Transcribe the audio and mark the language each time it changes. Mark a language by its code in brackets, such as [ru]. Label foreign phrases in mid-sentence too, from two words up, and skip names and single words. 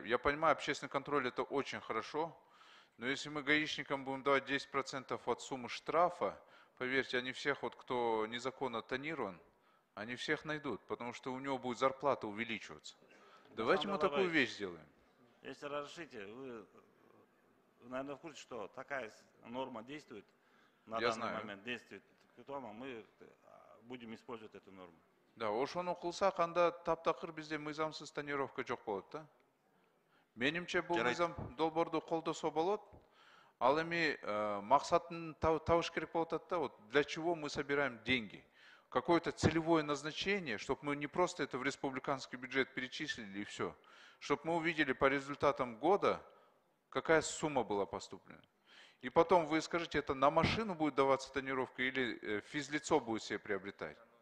[ru] Я понимаю, общественный контроль это очень хорошо, но если мы гаишникам будем давать 10% от суммы штрафа, поверьте, они всех, кто незаконно тонирован, они всех найдут, потому что у него будет зарплата увеличиваться. Давайте мы такую вещь сделаем. Если разрешите, вы, наверное, в курсе, что такая норма действует, на данный момент действует, поэтому мы будем использовать эту норму. [ky] Да, ошону кылсак, анда таптакыр бизде мыйзамсыз тонировка жок болот да. Менимче бул мыйзам долбоорду колдосо болот. Ал эми максатын табыш керек болуп атат да. [ru] Вот для чего мы собираем деньги? Какое-то целевое назначение, чтобы мы не просто это в республиканский бюджет перечислили и все. Чтобы мы увидели по результатам года, какая сумма была поступлена. И потом вы скажите, это на машину будет даваться тонировка или физлицо будет себе приобретать?